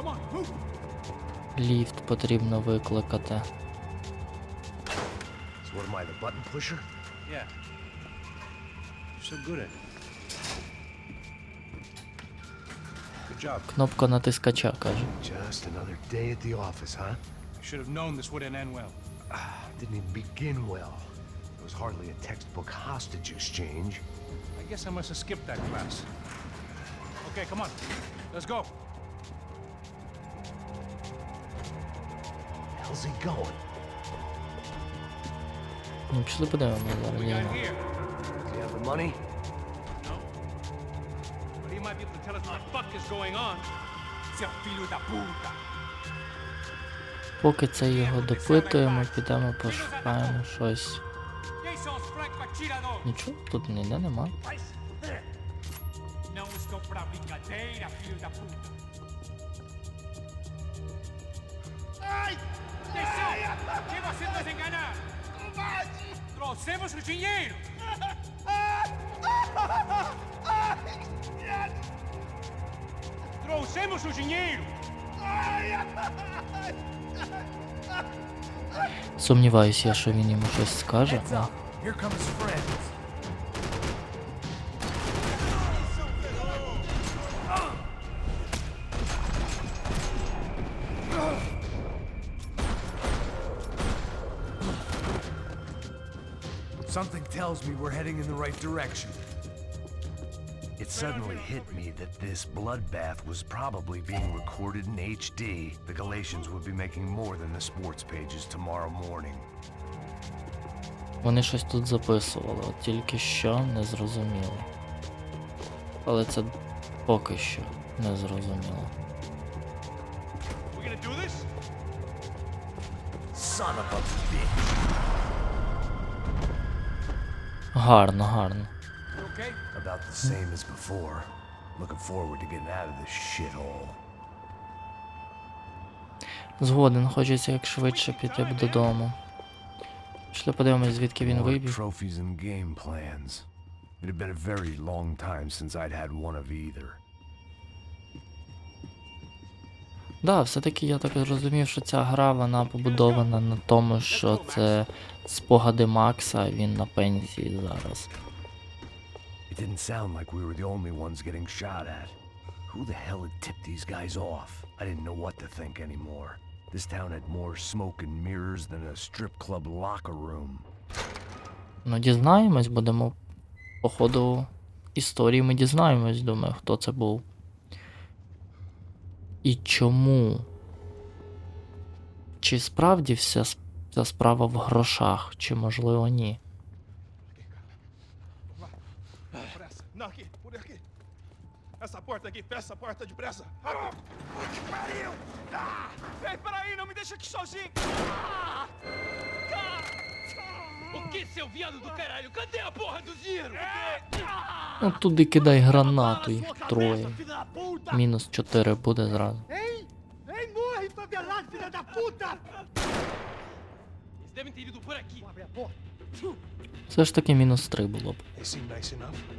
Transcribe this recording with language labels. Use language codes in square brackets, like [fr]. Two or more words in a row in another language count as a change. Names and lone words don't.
[uk] Ліфт потрібно викликати. [en] So what am I, the button pusher? Yeah. You're so good at it. Good job. [uk] Кнопка натискача, каже. [en] Just another day at the office, huh? You should have known this wouldn't end well. Didn't even begin well. It was hardly a textbook hostage exchange. I guess I must have skipped that class. Okay, come on. Let's go. hell's he going? [uk] Ну, пішли подивимося зараз. [en] We got [uk] Діємо. [en] here. Does he have the money? No. But he might be able to tell us what the fuck is going on. [pt] Seu filho da puta. [uk] Поки це його допитуємо, підемо пошукаємо щось. [pt] Quem são os franco-atiradores? [uk] Нічого тут ніде нема. [pt] Não estou pra brincadeira, filho da puta. Ai! Atenção! Que você nos enganar! Trouxemos o dinheiro! Trouxemos o dinheiro! [uk] Сумніваюсь я, що він йому щось скаже. [en] Heads up. Here come his friends. Something tells me we're heading in the right direction. It suddenly hit me that this bloodbath was probably being recorded in HD. The Galatians would be making more than the sports pages tomorrow morning. [uk] Вони щось тут записували, от тільки що не зрозуміло. Але це поки що не зрозуміло. [en] We gonna do this? Son of a bitch! Гарно, гарно. You okay? About the same as before. Looking forward to getting out of this shithole. [uk] Згоден, хочеться як швидше піти б додому. Пішли подивимось, звідки він [en] More [uk] вибіг. [en] trophies and game plans. It had been a very long time since I'd had one of either. [uk] Да, все-таки я так зрозумів, що ця гра, вона побудована на тому, що це спогади Макса, а він на пенсії зараз. [en] It didn't sound like we were the only ones getting shot at. Who the hell had tipped these guys off? I didn't know what to think anymore. This town had more smoke and mirrors than a strip club locker room. [uk] Ну, дізнаємось, будемо по ходу історії ми дізнаємось, думаю, хто це був. І чому? Чи справді вся справа в грошах, чи можливо ні? [pt] Não, aqui, por aqui. Essa porta aqui, fecha essa porta depressa. Pariu! Ei, peraí, não me deixa aqui sozinho! O que, seu viado do caralho? Cadê a porra do dinheiro? [uk] Ну, туди кидай гранату, їх троє. Мінус 4 буде зразу. [pt] Ei, morre, favelado, filha da puta! Eles devem ter ido por aqui. Abre a porta. [uk] Все ж таки мінус 3 було б. [en] They seem nice enough.